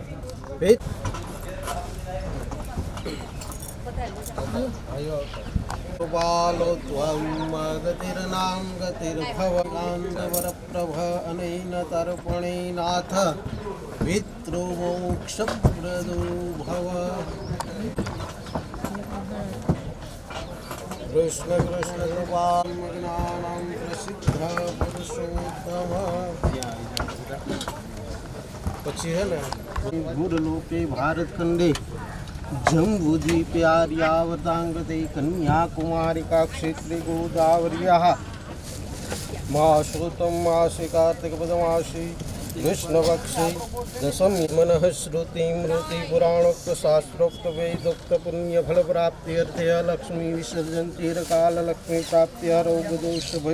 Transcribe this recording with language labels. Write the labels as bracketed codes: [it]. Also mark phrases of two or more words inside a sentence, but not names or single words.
[sa] बालो त्वं गतिर्नाम गतिर्भवकान्दवरप्रभ अनेन तर्पणेनाथ पितृमोक्षप्रदो भव कृष्ण कृष्ण कृपाज्ञानां प्रसिद्ध पुरुषोत्तम [gu] પછી હે ને [sa] भूरलोके भारतखंडे जम्बूद्वीपे आर्यावतांगते कन्याकुमारिका क्षेत्रे गोदावर्याः मासोत्तम मासे कार्तिकपदमासे कृष्णपक्षे दशमी मनः श्रुति पुराणोक्त शास्त्रोक्त वेदोक्त पुण्यफलप्राप्त्यर्थे लक्ष्मी विसर्जन चिरकाल लक्ष्मी प्राप्त्यर्थे रोगदोष